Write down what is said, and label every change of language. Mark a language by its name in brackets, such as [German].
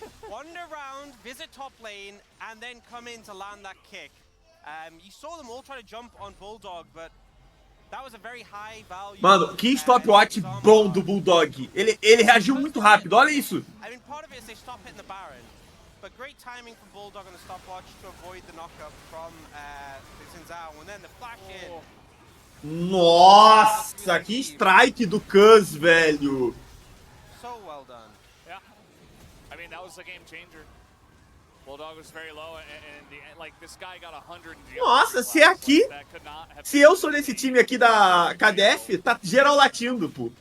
[English] Wander around, visit top lane, and then come in to land that kick. You saw them all try to jump on Bulldog, but that was a very high value. [Portuguese] Mano, que stopwatch bom do Bulldog. Ele reagiu muito rápido, olha isso. [English] I mean, part of it is they stop hitting the Baron, but great timing from Bulldog on the stopwatch to avoid the knockup from Zinzao, and then the flash in. [Portuguese] Nossa, que strike do Kuz, velho. [English] So well done. Yeah. I mean, that was the game changer. Bulldog was very low and like this guy got 100. [Portuguese] Nossa, se é aqui, se eu sou desse time aqui da KDF, tá geral latindo, pô.